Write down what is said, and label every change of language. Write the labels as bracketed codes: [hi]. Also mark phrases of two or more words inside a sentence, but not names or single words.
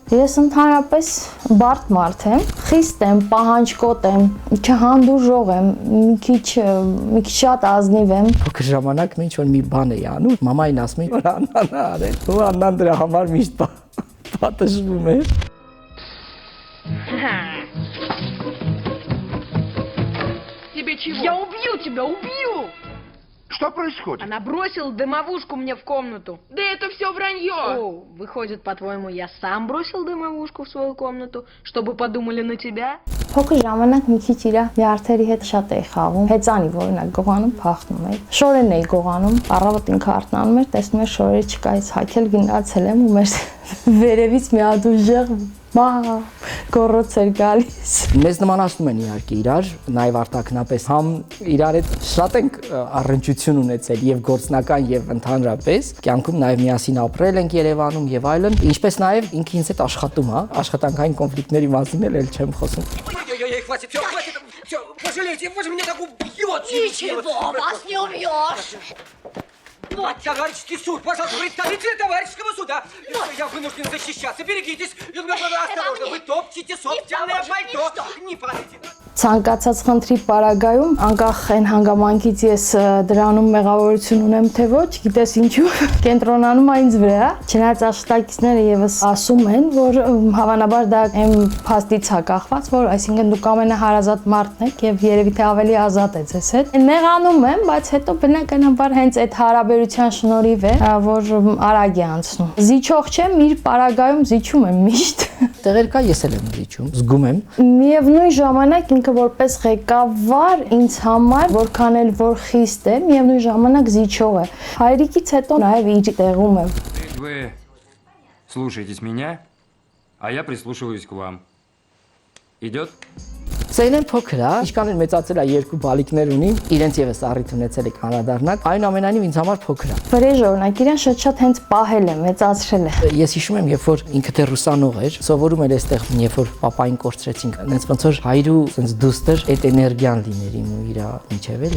[hy] Ես ընդհանրապես բարդ մարդ եմ, խիստ եմ, պահանջկոտ եմ, չհանդուրժող եմ, մի քիչ շատ ազնիվ եմ։ Փոքր ժամանակ ինչ որ մի բան էի անում, մամային ասում էի, որ Աննան է արել, ու Աննան դրա համար միշտ պատժվում էր։ [ru] Тебе чего? Я убью тебя, убью! Что происходит? Она бросила дымовушку мне в комнату. Да это все вранье! О, выходит, по-твоему, я сам бросил дымовушку в свою комнату, чтобы подумали на тебя? [hy] Փոքր ժամանակ մի քիչ իր յարդերի հետ շատ էի խաղում։ Հեծանի օրինակ գողանում փախնում էի։ Շորերն էի գողանում, առավոտ ինքը արթնանում էր, տեսնում էր շորերը չկա, ես հագել գնացել եմ ու մեր վերևից մի հատ ուժեղ գոռոց էր գալիս։ Մեզ նմանացնում են իհարկե իրար, նաև արտաքնապես համ իրար հետ շատ ենք առնչություն ունեցել եւ գործնական եւ ընդհանրապես կյանքում նաև միասին ապրել ենք Երևանում եւ այլն, ինչպես նաև ինքը ինձ հետ աշխատում է, աշխատանքային конфликтների մասին էլ չեմ խոսում։ [ru] Хватит, все, пожалейте, вы же меня так убьете! Ничего, вас не убьешь! Товарищеский суд, пожалуйста, представитель товарищеского суда! Я вынужден защищаться, берегитесь! Осторожно, вы топчете собственное пальто! Не падайте! [hy] Ցանկացած խնդրի պարագայում, անկախ այն հանգամանքից ես դրանում մեղավորություն ունեմ թե ոչ, գիտես ինչու, կենտրոնանում է ինձ վրա։ Չնայած աշխատակիցները եւս ասում են, որ հավանաբար դա այն փաստից է կախված, որ այսինքն դուք ամենահարազատ մարդն եք եւ երևի թե ավելի ազատ է ձեզ հետ։ Նեղանում եմ, բայց հետո բնականաբար հենց այդ հարաբերության շնորհիվ է, որ արագ է անցնում։ Զիջող չեմ, իր պարագայում զիջում եմ միշտ։ Տեղեր կա ես էլ եմ զիջում, զգում եմ։ Միևնույն ժամանակ ինքը որպես ղեկավար ինձ համար որքան էլ որ խիստ է, միևնույն ժամանակ զիջող է։ Հայրիկից հետո նաև իր տեղում եմ։ [ru] Вы слушаетесь меня, а я прислушиваюсь к вам. Идет? [hy] Սեյնեն փոքր է, ինչքան էլ մեծացել է երկու բալիկներ ունի, իրենց եւս առիթ ունեցել եք անդրադառնալ, այնուամենայնիվ ինձ համար փոքր է։ Վրեժ օրինակ իրեն շատ հենց պահել է, մեծացրել է։ Ես հիշում եմ, երբ որ ինքը դեռ ուսանող էր, սովորում էր այստեղ, երբ որ papayin կորցրեցինք, այնց ոնց որ հայրու sense դուստր այդ էներգիան լիներ իմ ու իր միջև էլի։